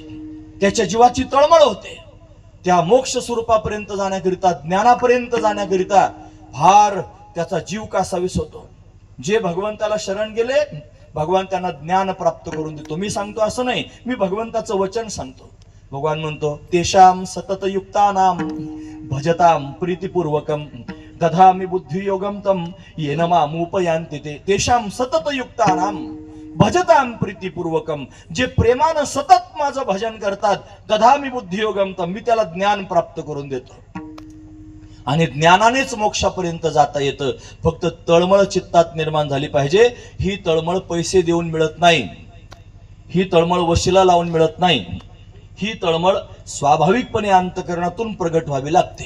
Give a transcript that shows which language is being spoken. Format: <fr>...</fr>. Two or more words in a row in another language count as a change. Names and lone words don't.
<mr>त्याच्या जीवाची तळमळ होते. त्या मोक्ष स्वरूपापर्यंत जाण्याकरिता, ज्ञानापर्यंत जाण्याकरिता फार त्याचा जीव कासावीस होतो. जे भगवंताला शरण गेले भगवान त्यांना ज्ञान प्राप्त करून देतो. मी सांगतो असं नाही, मी भगवंताचं वचन सांगतो. भगवान म्हणतो</mr> <sa>तेषाम सतत युक्तानाम भजताम प्रीतिपूर्वकम दधामि बुद्धियोगम तम येन मामुपयांति ते. तेषाम सतत युक्तानाम भजताम प्रीतिपूर्वकम.</sa> <mr>जे प्रेमानं सतत माझं भजन करतात,</mr> <sa>दधामि बुद्धियोगम तम,</sa> <mr>मी त्याला ज्ञान प्राप्त करून देतो. आणि ज्ञानानेच मोक्षापर्यंत जाता येतं. फक्त तळमळ चित्तात निर्माण झाली पाहिजे. ही तळमळ पैसे देऊन मिळत नाही. ही तळमळ वशिला लावून मिळत नाही. ही तळमळ स्वाभाविकपणे अंतःकरणातून प्रगट व्हावी लागते.</mr>